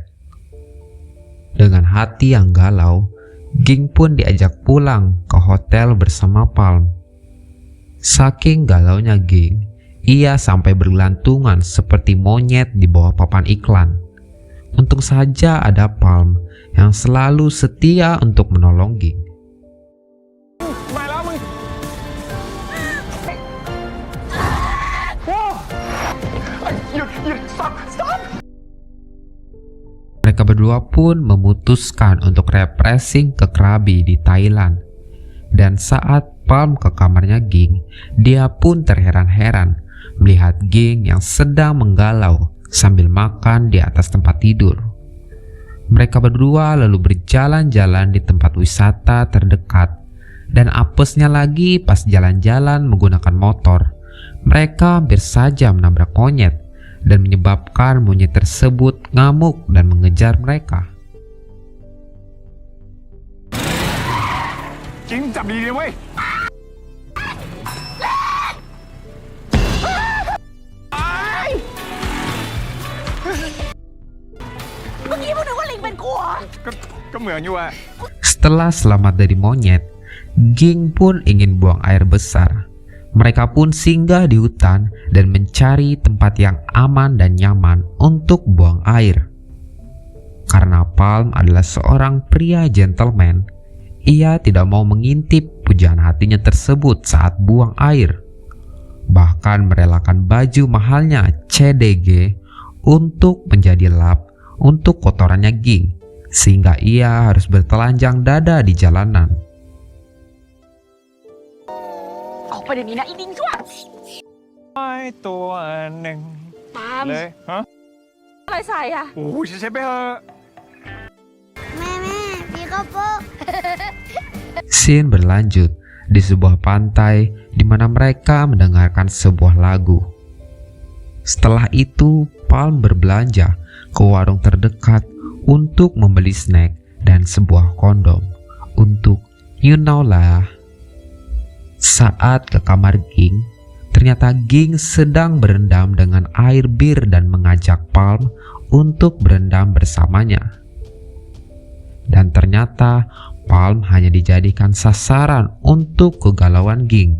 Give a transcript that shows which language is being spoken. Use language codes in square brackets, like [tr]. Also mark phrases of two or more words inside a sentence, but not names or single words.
[id] Dengan hati yang galau, Ging pun diajak pulang ke hotel bersama Palm. Saking galaunya Ging, ia sampai bergelantungan seperti monyet di bawah papan iklan. Untung saja ada Palm yang selalu setia untuk menolong Ging. [th] มาแล้วมึงหยุด stop [id] Mereka berdua pun memutuskan untuk refreshing ke Krabi di Thailand. Dan saat Palm ke kamarnya Ging, dia pun terheran-heran melihat Ging yang sedang menggalau sambil makan di atas tempat tidur. Mereka berdua lalu berjalan-jalan di tempat wisata terdekat, dan apesnya lagi pas jalan-jalan menggunakan motor, mereka hampir saja menabrak monyet dan menyebabkan monyet tersebut ngamuk dan mengejar mereka. [th] จริงจับดีๆเว้ย เมื่อกี้พวกนึกว่าลิงเป็นกูเหรอ ก็เหมือนอยู่อะ [id] Setelah selamat dari monyet, Ging pun ingin buang air besar. Mereka pun singgah di hutan dan mencari tempat yang aman dan nyaman untuk buang air. Karena Palm adalah seorang pria gentleman, ia tidak mau mengintip pujaan hatinya tersebut saat buang air. Bahkan merelakan baju mahalnya CDG untuk menjadi lap untuk kotorannya Ging, sehingga ia harus bertelanjang dada di jalanan. [th] ออกไปเดี๋ยวนี้นะอีลิงชั่ว ไอ้ตัวหนึ่ง ปาล์ม เลยฮะ อะไรใส่อะ โอ้ยเช็ดไปเถอะ Meme, Pika Po. [id] Scene berlanjut di sebuah pantai di mana mereka mendengarkan sebuah lagu. Setelah itu, Palm berbelanja ke warung terdekat untuk membeli snack dan sebuah kondom untuk [en] you know [id] lah. Saat ke kamar Ging, ternyata Ging sedang berendam dengan air bir dan mengajak Palm untuk berendam bersamanya. Dan ternyata Palm hanya dijadikan sasaran untuk kegalauan Ging.